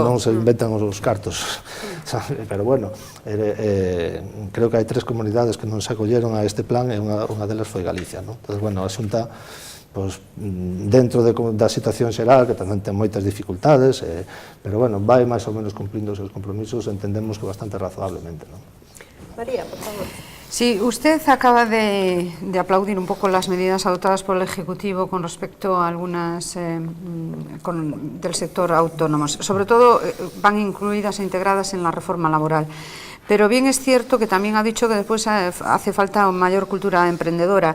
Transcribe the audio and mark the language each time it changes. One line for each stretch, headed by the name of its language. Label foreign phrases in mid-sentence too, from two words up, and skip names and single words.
Galician: non se inventan os cartos. Pero bueno, creo que hai 3 comunidades que non se acolleron a este plan e unha delas foi Galicia, non? Entón, bueno, a Xunta, pues, dentro da situación xeral, que tamén ten moitas dificultades, pero bueno, vai máis ou menos cumplindo os seus compromisos, entendemos que bastante razonablemente, non? María, por favor.
Spanish: Sí, usted acaba de aplaudir un poco las medidas adoptadas por el Ejecutivo con respecto a algunas del sector autónomos. Sobre todo van incluidas e integradas en la reforma laboral. Pero bien es cierto que también ha dicho que después hace falta mayor cultura emprendedora.